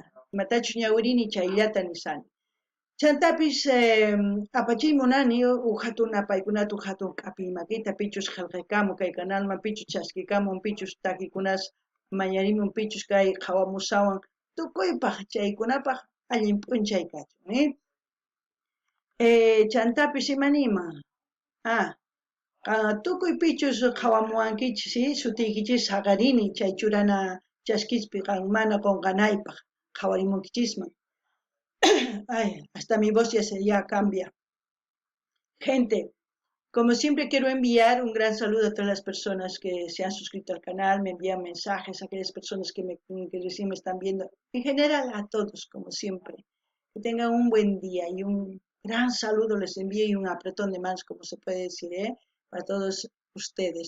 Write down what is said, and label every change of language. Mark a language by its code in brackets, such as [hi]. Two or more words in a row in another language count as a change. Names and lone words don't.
[qu] Matachu ñawirini chayllata nisani. Chantapis apachay munani hatun apaykunata hatun k'api makita pichus qillqaykamun kay canalman pichus chaskikamun pichus takikunas mañarimun pichus kay qhawamusawan tukuypaq chaykunapaq allin p'unchay kachun, chantapis imanima tukuy pichus qhawamuwankichis, ¿sí? Sutiykichis haqarini chay churana chaskispi mana qunqanaypaq qhawarimunkichisman. [es] Ay, hasta mi voz ya cambia. Gente, como siempre quiero enviar un gran saludo a todas las personas que se han suscrito al canal, me envían mensajes, a aquellas personas que recién me están viendo, en general a todos, como siempre. Que tengan un buen día y un gran saludo les envío y un apretón de manos, como se puede decir, para todos ustedes.